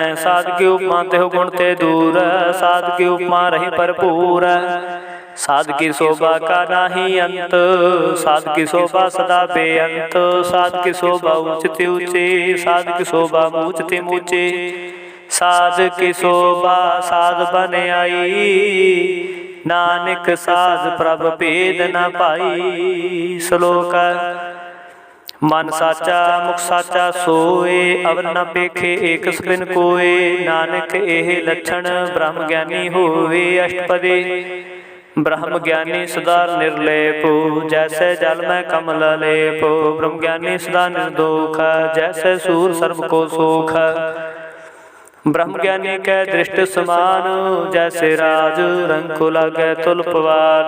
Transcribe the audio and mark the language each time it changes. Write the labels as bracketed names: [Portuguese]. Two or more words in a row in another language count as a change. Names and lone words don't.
[Punjabi] ਸਾਧਕੀ ਉਪਮਾ ਤੇਹੁ ਗੁਣ ਤੇ ਦੂਰ ਸਾਧਕੀ ਉਪਮਾ ਰਹੀ ਭਰਪੂਰ। ਸਾਧਕੀ ਸ਼ੋਭਾ ਕਾ ਨਾਹੀ ਅੰਤ ਸਾਧਕੀ ਸ਼ੋਭਾ ਸਦਾ ਬੇਅੰਤ। ਸਾਧਕੀ ਸ਼ੋਭਾ ਊਂਚਤੀ ਊਂਚੀ ਸਾਧਕੀ ਸ਼ੋਭਾ ਊਂਚਤੀ ਊਂਚੀ। ਸਾਧਕੀ ਸ਼ੋਭਾ ਸਾਧ ਬਨ ਆਈ ਨਾਨਕ ਸਾਧ ਪ੍ਰਭ ਭੇਦ ਨ ਪਾਈ। ਸ਼ਲੋਕ ਮਨ ਸਾਚਾ ਮੁਖ ਸਾਚਾ ਸੋਏ ਅਵਰ ਨ ਪੇਖੇ ਏਕ ਸਬਿਨ ਕੋਏ। ਨਾਨਕ ਏਹ ਲਕਸ਼ਣ ਬ੍ਰਹਮ ਗਿਆਨੀ ਹੋਏ ਅਸ਼ਟਪਦੀ। ਬ੍ਰਹਮ ਗਿਆਨੀ ਸਦਾ ਨਿਰਲੇਪ ਜੈਸੇ ਜਲ ਮੇਂ ਕਮਲ ਲੇਪ। ਬ੍ਰਹਮ ਗਿਆਨੀ ਸਦਾ ਨਿਰਦੋਖ ਜੈਸੇ ਸੂਰ ਸਰਵ ਕੋ ਸੋਖ। ਬ੍ਰਹਮ ਗਿਆਨੀ ਕੈ ਦ੍ਰਿਸ਼ਟ ਸਮਾਨ ਜੈਸੇ ਰਾਜ ਰੰਗ ਕੋ ਲਾਗੇ ਤੁਲ ਪਵਾਨ।